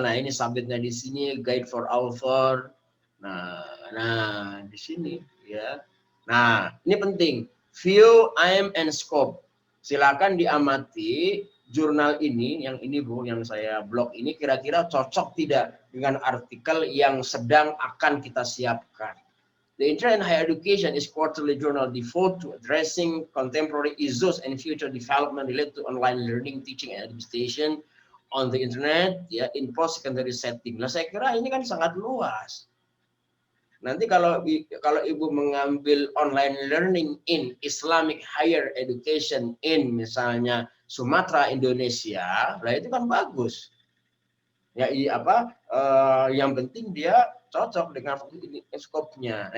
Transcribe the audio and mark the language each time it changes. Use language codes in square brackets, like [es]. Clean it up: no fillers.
[id] Nah ini subjeknya di sini, Guide for Author. Nah di sini ya. Nah ini penting. View, aim, and scope. Silakan diamati jurnal ini, yang ini Bu, yang saya blog ini kira-kira cocok tidak dengan artikel yang sedang akan kita siapkan. [en] The Internet and Higher Education is quarterly journal devoted to addressing contemporary issues and future development related to online learning, teaching, and administration on the Internet, ya, in post-secondary setting. [id] Nah, saya kira ini kan sangat luas. Nanti kalau Ibu mengambil [en] online learning in Islamic higher education in [id] misalnya Sumatera, Indonesia, lah itu kan bagus. Ya, yang penting dia cocok dengan skopnya.